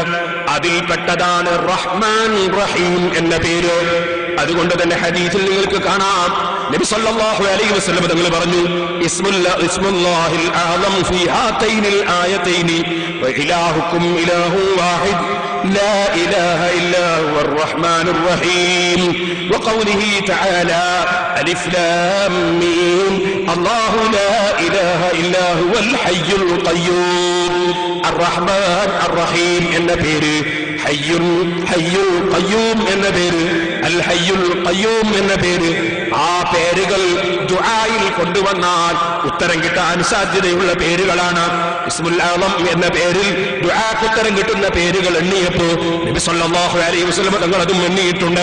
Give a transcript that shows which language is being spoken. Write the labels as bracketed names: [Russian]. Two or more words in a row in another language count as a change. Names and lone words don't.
[Malayalam] അതിൽപ്പെട്ടതാണ് റഹ്മാൻ റഹീം എന്ന പേര്. അതുകൊണ്ട് തന്നെ ഹദീസിൽ നിങ്ങൾക്ക് കാണാം, നബി [Arabic] صلى الله عليه وسلم [Malayalam] തങ്ങൾ പറഞ്ഞു, [Arabic] اسم الله الأعظم في هاتين الآيتين وإلهكم إله واحد لا إله إلا هو الرحمن الرحيم وقوله تعالى ألف لام ميم الله لا إله إلا هو الحي القيوم الرحمن الرحيم [Malayalam] എന്ന പേര്, [Arabic] ഹയ്യുൽ [Malayalam] ഖയ്യൂം എന്ന പേര്, [Arabic] الحي القيوم [Malayalam] എന്ന പേര്, ആ പേരുകൾ ദുആയിൽ കൊണ്ടുവന്നാൽ ഉത്തരം കിട്ടാൻ സാധ്യതയുള്ള പേരുകളാണ്. [Arabic] الاسم الأعظم [Malayalam] എന്ന പേരിൽ ദുആക്ക് ഉത്തരം കിട്ടുന്ന പേരുകൾ എണ്ണിയപ്പോൾ നബി [Arabic] صلى الله عليه وسلم [Malayalam] തങ്ങൾ അതും എണ്ണിയിട്ടുണ്ട്.